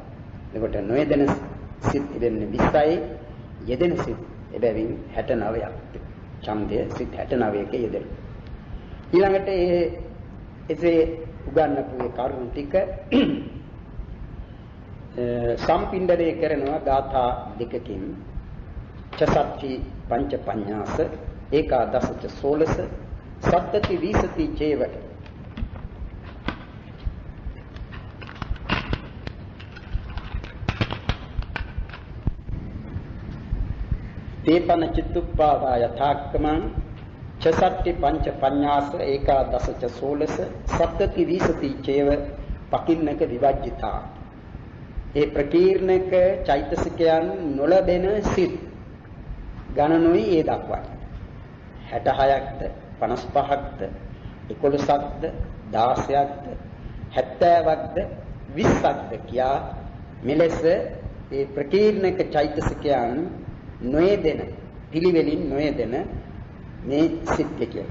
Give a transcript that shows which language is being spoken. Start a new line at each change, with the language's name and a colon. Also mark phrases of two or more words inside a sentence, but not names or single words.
Sinhala: එතකොට නොයෙදෙන සිත් තිබෙන්නේ 20යි, යෙදෙන සිත් එබැවින් 69ක්. ඡන්දය සිත් 69ක යෙදෙන. ඊළඟට එසේ උගන්වපු ඒ කරුණු ටික සම්පින්ඩණය කරනවා ගාථා දෙකකින්.
Pali: චසත්ති පංච පඤ්ඤාස ඒකාදසච සෝලස සත්තති විසති චේව. තේපන චිත්තුප්පාදා යථාක්කමං චසත්ති පංච පඤ්ඤාස ඒකාදසච සෝලස සත්තති විසති චේව පකින්නක විවජ්ජිතා.
Sinhala: ඒ ප්‍රකීර්ණක චෛතසිකයන් නොලබෙන සිත් ගණනුයි ඒ දක්වන්නේ. 66ක්ද 55ක්ද 11ක්ද 16ක්ද 70ක්ද 20ක්ද කියා මෙලෙස ඒ ප්‍රකීර්ණක චෛතසිකයන් නොයදෙන පිළිවෙලින් නොයදෙන මේ සිත් කියන.